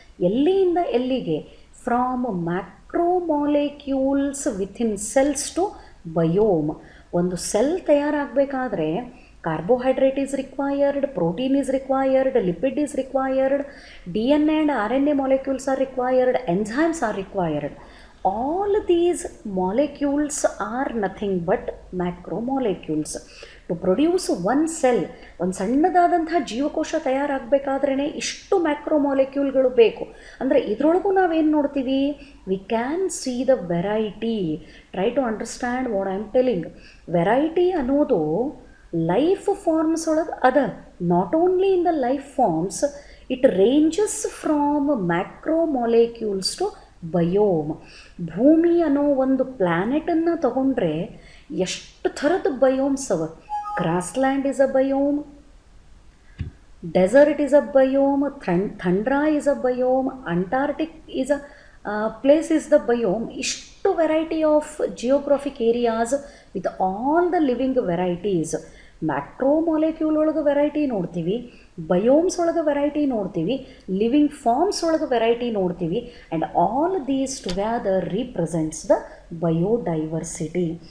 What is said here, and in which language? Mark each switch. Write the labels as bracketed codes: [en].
[kn] ಎಲ್ಲಿಂದ ಎಲ್ಲಿಗೆ? [en] From macromolecules within cells to biome. [kn] ಒಂದು cell ತಯಾರಾಗಬೇಕಾದ್ರೆ [en] Carbohydrate is required, protein is required, lipid is required, DNA and RNA molecules are required, enzymes are required. All these molecules are nothing but macromolecules. To produce one cell, [kn] ಒಂದು ಸಣ್ಣದಾದಂಥ ಜೀವಕೋಶ ತಯಾರಾಗಬೇಕಾದ್ರೇ ಇಷ್ಟು ಮ್ಯಾಕ್ರೋಮಾಲಿಕ್ಯೂಲ್ಗಳು ಬೇಕು. ಅಂದರೆ ಇದರೊಳಗೂ ನಾವೇನು ನೋಡ್ತೀವಿ? [en] We can see the variety. Try to understand what I am telling. [kn] Variety ಅನ್ನೋದು life forms ಒಳಗೆ ಅದ. [en] Not only in the life forms, it ranges from macromolecules to biome. [kn] ಭೂಮಿ ಅನ್ನೋ ಒಂದು ಪ್ಲ್ಯಾನೆಟನ್ನು ತಗೊಂಡ್ರೆ ಎಷ್ಟು ಥರದ ಬಯೋಮ್ಸ್ ಅವ. [en] Grassland is a biome, desert is a biome, tundra is a biome, Antarctic is a place is the biome. ಇಷ್ಟು variety of geographic areas with all the living varieties. [kn] Macro molecule ಒಳಗೆ variety ನೋಡ್ತೀವಿ, biomes ಒಳಗೆ variety ನೋಡ್ತೀವಿ, living forms ಒಳಗೆ variety ನೋಡ್ತೀವಿ, [en] And all these together represents the biodiversity.